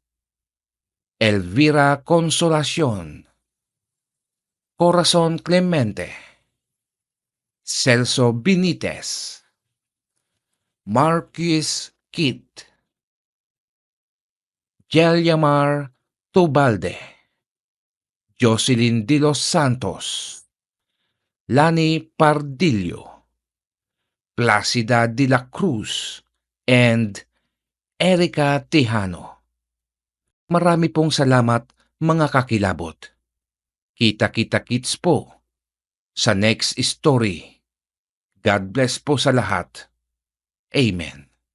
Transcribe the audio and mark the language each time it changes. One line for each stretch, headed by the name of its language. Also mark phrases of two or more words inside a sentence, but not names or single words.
Filipino: Elvira Consolacion, Corazon Clemente, Celso Benitez, Marquis Kit, Jelyamar Tubalde, Jocelyn de los Santos, Lani Pardillo, Placida de la Cruz, and Erica Tejano. Marami pong salamat mga kakilabot. Kita-kita-kits po sa
English: next story. God bless
Filipino: po sa lahat. Amen.